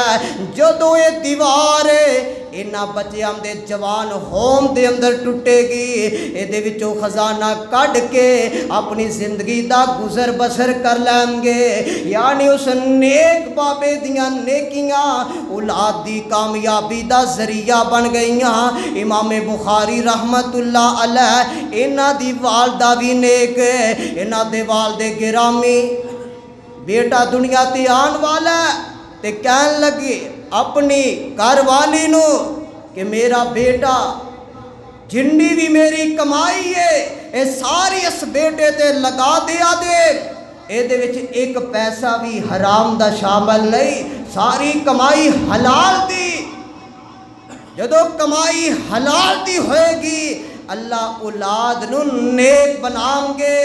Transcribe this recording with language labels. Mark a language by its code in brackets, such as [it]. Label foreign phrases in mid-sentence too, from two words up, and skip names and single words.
[pa] جدوں یہ دیوار انہاں بچوں کے جوان ہوم دے اندر ٹٹے گی، یہ وچوں خزانہ کڈھ کے اپنی زندگی کا گزر بسر کر لینگے. یعنی اس نیک بابے دیاں نیکیاں اولاد دی کامیابی کا ذریعہ بن گئیاں. इमाम बुखारी [ar] رحمة الله عليه [pa] انہاں دی والدہ بھی نیک، انہاں دے والد گرامی بیٹا دنیا تے آن والا تے کہن لگے اپنی گھر والی نوں کہ میرا بیٹا جنی بھی میری کمائی ہے اے ساری اس بیٹے تے لگا دیا دے، اے دے وچ ایک پیسہ بھی حرام دا شامل نہیں، ساری کمائی حلال دی۔ جدو کمائی حلال دی ہوئے گی اللہ اولاد نو نیک بنام گے۔